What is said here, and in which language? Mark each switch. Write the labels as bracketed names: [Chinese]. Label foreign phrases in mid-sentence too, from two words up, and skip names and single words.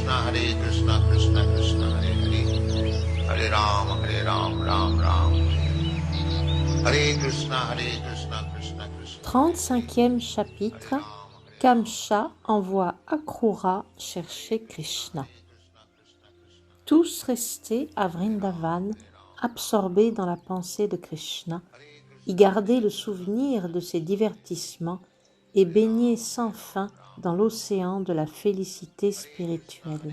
[Sanskrit] कृष्ण कृष्ण हरे हरे, हरे राम, राम राम, हरे कृष्ण कृष्ण कृष्ण. [French] 35e chapitre, Kamsa envoie Akrura chercher Krishna. Tous restés à Vrindavan, absorbés dans la pensée de Krishna, y gardaient le souvenir de ses divertissements et baignaient sans fin dans l'océan de la félicité spirituelle.